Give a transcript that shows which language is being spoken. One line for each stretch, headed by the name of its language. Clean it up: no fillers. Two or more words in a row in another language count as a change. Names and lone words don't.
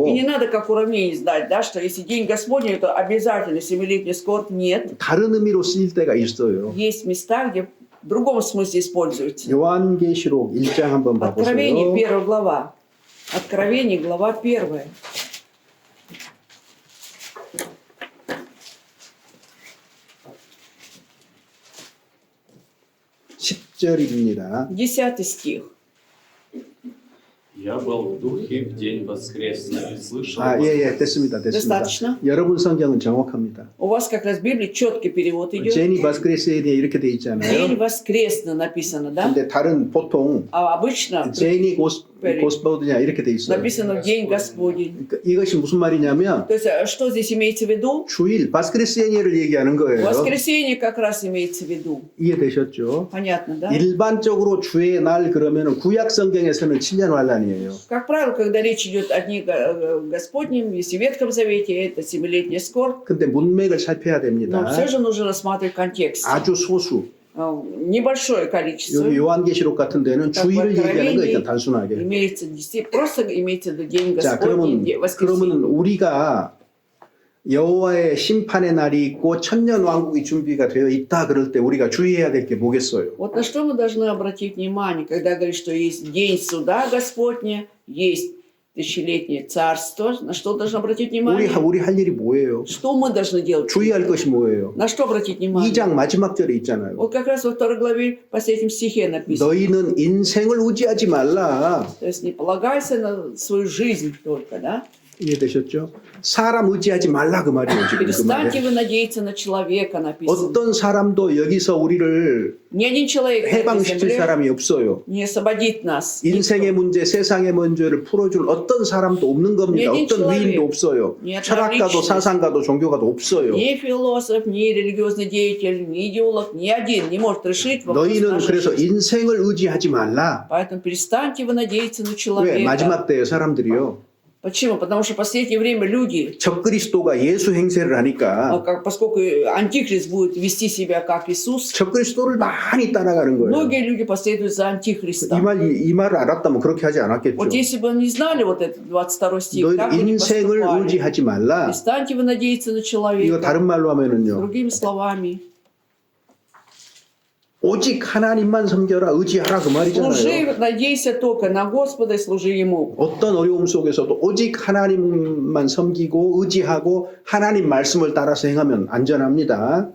Russian: И не надо, как у равней знать, да, что если день Господень, то обязательно семилетний скорбь. Нет.
Korean: 다른 의미로 쓰일 때가 있어요.
Russian: Есть места, где в другом смысле используется.
Korean: 요한계시록 1장 한번
Russian: Откровение,
Korean: 봐보세요.
Russian: 1 глава. Откровение, глава 1.
Korean: 10절입니다.
Russian: 10 стих. Я был в духе в день воскресный и слышал
Korean: 예, 됐습니다.
Russian: Достаточно?
Korean: 여러분 성경은 정확합니다.
Russian: У вас как раз в Библии четкий перевод идет. день воскресенья
Korean: 대해 이렇게 돼
Russian: День
Korean: 있잖아요.
Russian: воскресно написано, да?
Korean: 근데 다른 보통
Russian: А обычно день Господня
Korean: 이렇게 돼 있어요.
Russian: написано День Господень.
Korean: 그러니까 이것이 무슨 말이냐면
Russian: То есть, что здесь имеется в виду?
Korean: 주일 바스크레스에니를 얘기하는 거예요.
Russian: Воскресенье как раз имеется в виду.
Korean: 이해되셨죠?
Russian: Понятно, да?
Korean: 일반적으로 주의 날 그러면은 구약 성경에서는 7년 환란이에요.
Russian: Как правило, когда речь идет о Дне Господнем, если в Ветхом Завете, это 7-летняя скорбь,
Korean: 근데 문맥을 살펴야
Russian: но
Korean: 됩니다.
Russian: все же нужно рассматривать контекст.
Korean: 아주 소수.
Russian: Небольшое количество.
Korean: 여기 요한계시록 같은 데는
Russian: Так,
Korean: 주일을 얘기하는 거 일단
Russian: Откровении
Korean: 단순하게.
Russian: имеется, просто имеется в виду День
Korean: 자,
Russian: Господень,
Korean: 그러면
Russian: воскресенье.
Korean: 우리가 여호와의 심판의 날이 있고 천년 왕국이 준비가 되어 있다 그럴 때 우리가 주의해야 될 게 뭐겠어요?
Russian: Вот на что мы должны обратить внимание, когда говорит, что есть День Суда Господня, есть тысячелетнее царство, на что должны обратить внимание?
Korean: 우리 할 일이 뭐예요?
Russian: Что мы должны делать?
Korean: 주의할 것이 뭐예요?
Russian: На что обратить внимание?
Korean: 2장 마지막 절에 있잖아요.
Russian: Вот как раз во 2 главе, в последнем стихе написано.
Korean: 너희는 인생을 의지하지 말라.
Russian: То есть не полагайся на свою жизнь только, да?
Korean: 이해되셨죠? 사람 의지하지 말라 그 말이에요. 지금 그
Russian: Перестаньте
Korean: 말에.
Russian: вы надеяться на человека, написано.
Korean: 어떤 사람도 여기서 우리를
Russian: Ни один человек на этой
Korean: 해방시킬
Russian: земле
Korean: 사람이 없어요.
Russian: не освободит нас.
Korean: 인생의 문제, 세상의 문제를 풀어줄 어떤 사람도 없는 겁니다.
Russian: 니
Korean: 어떤
Russian: человек,
Korean: 위인도 없어요.
Russian: 니
Korean: 철학가도
Russian: отличный.
Korean: 사상가도 종교가도 없어요.
Russian: Ни философ, ни религиозный деятель, ни идеолог, ни один не может решить вопрос
Korean: 너희는
Russian: нашей
Korean: 그래서
Russian: жизни.
Korean: 인생을 의지하지 말라.
Russian: Поэтому перестаньте вы надеяться на
Korean: 왜?
Russian: человека.
Korean: 마지막 때에 사람들이요.
Russian: Почему? Потому что в последнее время люди,
Korean: 적그리스도가 예수 행세를 하니까
Russian: поскольку антихрист будет вести себя как Иисус,
Korean: 적그리스도를 많이 따라가는 거예요.
Russian: многие люди последуют за антихристом.
Korean: 이 말을 알았다면 그렇게 하지 않았겠죠.
Russian: Вот если бы не знали вот этот 22 стих,
Korean: 너희
Russian: так бы не
Korean: 인생을
Russian: поступали.
Korean: 의지하지 말라.
Russian: Перестаньте вы надеяться на
Korean: 이거
Russian: человека.
Korean: 다른 말로 하면은요.
Russian: Другими словами,
Korean: 오직 하나님만 섬겨라, 의지하라 그 말이잖아요.
Russian: служи, надейся только на Господа и служи Ему.
Korean: 어떤 어려움 속에서도 오직 하나님만 섬기고 의지하고 하나님 말씀을 따라서 행하면 안전합니다.